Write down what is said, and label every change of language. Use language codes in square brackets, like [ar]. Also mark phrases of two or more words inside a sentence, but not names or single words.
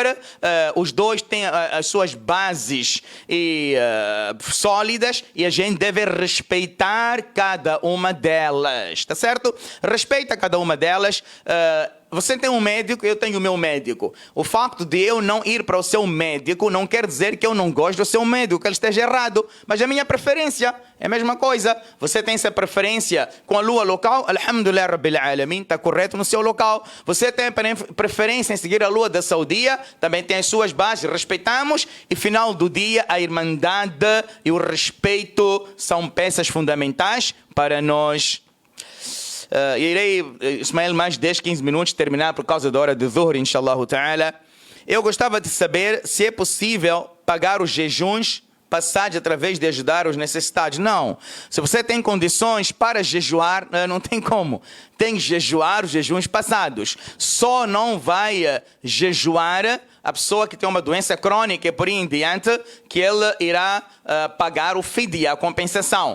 [pt] Os dois têm as suas bases sólidas e a gente deve respeitar cada uma delas, está certo? Respeita cada uma delas. Você tem um médico, eu tenho o meu médico. O facto de eu não ir para o seu médico não quer dizer que eu não gosto do seu médico, que ele esteja errado. Mas a minha preferência é a mesma coisa. Você tem essa preferência com a lua local, [ar] الحمد لله رب العالمين, [pt] está correto no seu local. Você tem preferência em seguir a lua da Saudia, também tem as suas bases, respeitamos. E final do dia, a irmandade e o respeito são peças fundamentais para nós. Irei, Ismael, mais 10, 15 minutos terminar por causa da hora de Dhuhr, [ar] إن شاء الله تعالى. [pt] Eu gostava de saber se é possível pagar os jejuns passados através de ajudar os necessitados. Não. Se você tem condições para jejuar, não tem como. Tem que jejuar os jejuns passados. Só não vai jejuar a pessoa que tem uma doença crônica e por aí em diante, que ele irá pagar o fidya, a compensação.